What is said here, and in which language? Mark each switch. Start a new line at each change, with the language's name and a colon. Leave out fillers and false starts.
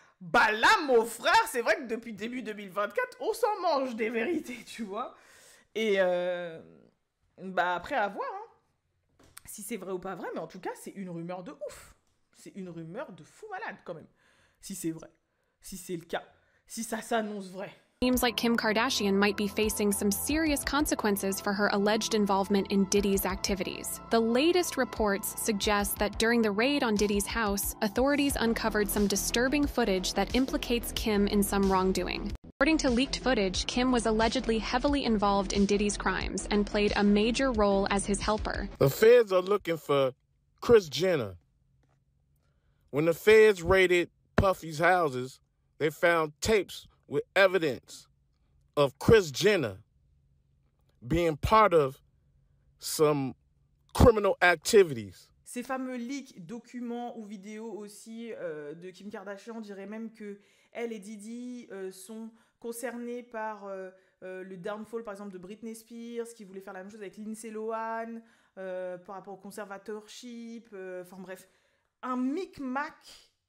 French: Bah là, mon frère, c'est vrai que depuis début 2024, on s'en mange des vérités, tu vois. Et bah après, à voir, hein, si c'est vrai ou pas vrai, mais en tout cas, c'est une rumeur de ouf. C'est une rumeur de fou malade, quand même. Si c'est vrai, si c'est le cas, si ça s'annonce vrai.
English: Seems like Kim Kardashian might be facing some serious consequences for her alleged involvement in Diddy's activities. The latest reports suggest that during the raid on Diddy's house, authorities uncovered some disturbing footage that implicates Kim in some wrongdoing. According to leaked footage, Kim was allegedly heavily involved in Diddy's crimes and played a major role as his helper. The feds are looking for Kris Jenner. When the feds raided Puffy's houses, they found tapes with evidence of Kris Jenner being part of some criminal activities.
French: Ces fameux leaks, documents ou vidéos aussi de Kim Kardashian diraient même que elle et Diddy sont concernés par le downfall, par exemple, de Britney Spears, qui voulait faire la même chose avec Lindsay Lohan, par rapport au conservatorship, enfin bref, un micmac.